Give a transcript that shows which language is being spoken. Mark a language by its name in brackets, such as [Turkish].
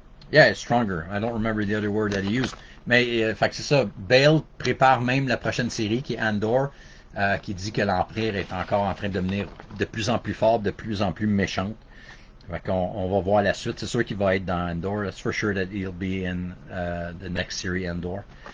[English] Yeah, it's stronger. I don't remember the other word that he used. [French] Mais fait que c'est ça. Bale prépare même la prochaine série qui est Andor, qui dit que l'Empire est encore en train de devenir de plus en plus fort, de plus en plus méchante. Fait qu'on on va voir la suite. C'est sûr qu'il va être dans Andor. [English] That's for sure that he'll be in the next series Andor.